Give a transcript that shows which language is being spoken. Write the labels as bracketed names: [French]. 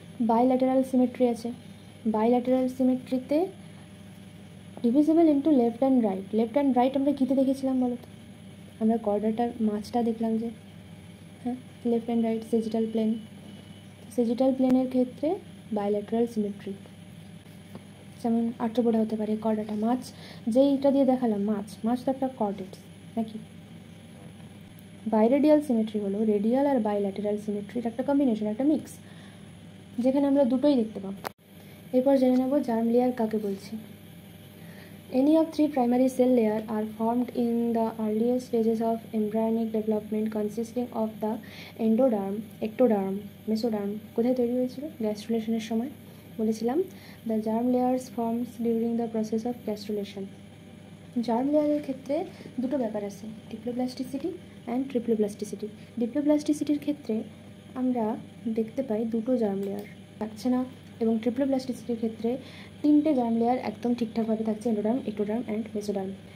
[Bangla] Bilateral symmetry আছে, bilateral সিমেট্রিতে divisible into left and right আমরা কীতে দেখেছিলাম বলো তো, আমরা কর্ডাটার মাছটা দেখলাম যে লেফট অ্যান্ড রাইট সেজিটাল প্লেনের ক্ষেত্রে বাইল্যাটেরাল সিমেট্রি, যেমন আর্থ্রোপোডা হতে পারে, কর্ডাটা মাছ, যেইটা দিয়ে দেখালাম মাছ তো একটা কর্ডেটস নাকি। বাইরেডিয়াল সিমেট্রি হলো রেডিয়াল আর বাইল্যাটেরাল সিমেট্রির একটা কম্বিনেশন, একটা মিক্স, যেখানে আমরা দুটোই দেখতে পাবো। এরপর জেনে নেব জার্ম লেয়ার কাকে বলছি। [English] Any of three primary cell layers are formed in the earliest stages of embryonic development, consisting of the endoderm, ectoderm, mesoderm. [Bangla] কোথায় তৈরি হয়েছিল? গ্যাস্ট্রুলেশনের সময় বলেছিলাম। [English] The germ layers forms during the process of gastrulation. [Bangla] Germ লেয়ারের ক্ষেত্রে দুটো ব্যাপার আছে, ডিপ্লোপ্লাস্টিসিটি অ্যান্ড ট্রিপ্লোপ্লাস্টিসিটি। ডিপ্লোপ্লাস্টিসিটির ক্ষেত্রে আমরা দেখতে পাই দুটো জার্ম লেয়ার থাকছে না, এবং ট্রিপ্লোপ্লাস্টিসিটির ক্ষেত্রে তিনটে জার্ম লেয়ার একদম ঠিকঠাকভাবে থাকছে, এন্ডোডার্ম, এক্টোডার্ম অ্যান্ড মেসোডার্ম।